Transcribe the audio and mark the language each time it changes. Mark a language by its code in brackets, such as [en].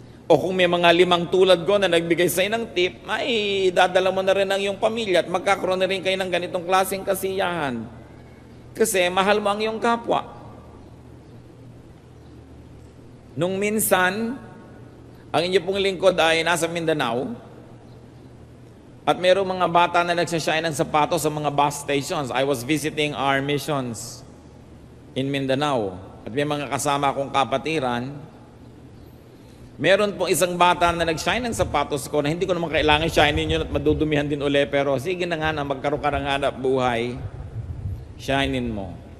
[tl] O kung may mga 5 tulad ko na nagbigay sa'yo ng tip, ay dadala mo na rin ang iyong pamilya at magkakaroon na rin kayo ng ganitong klaseng kasiyahan. Kasi mahal mo ang iyong kapwa. Nung minsan, ang inyo pong lingkod ay nasa Mindanao, at mayroong mga bata na nagsashine ng sapatos sa mga bus stations. [en] I was visiting our missions in Mindanao. [tl] At may mga kasama akong kapatiran. Meron pong isang bata na nag-shine ng sapatos ko na hindi ko naman kailangan shinein yun at madudumihan din uli. Pero sige na nga na magkaroon ka ng hanap buhay, shinein mo.